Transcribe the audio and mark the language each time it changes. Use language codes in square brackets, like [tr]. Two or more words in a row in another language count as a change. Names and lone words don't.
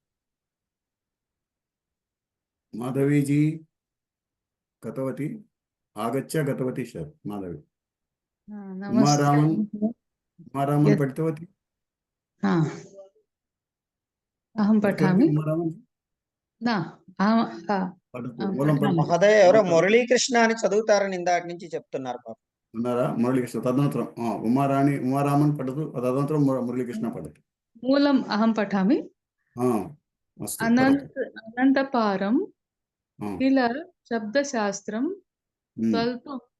[sa] माधवी जी गतवती, गतवती सर माधवी। उमारामन् पठितवती? अहं पठामि। [te] మహోదయ ఎవరో మురళీకృష్ణ అని చదువుతారని ఇందాక నుంచి చెప్తున్నారు పాప. ఉన్నారా? [sa] మురళీకృష్ణ తదనంతరం ఉమారామన్ పఠతు, తదనంతరం మురళీకృష్ణ పఠతు। మూలం అహం పఠామి। అనంతపారం కిల శబ్దశాస్త్రం స్వల్పం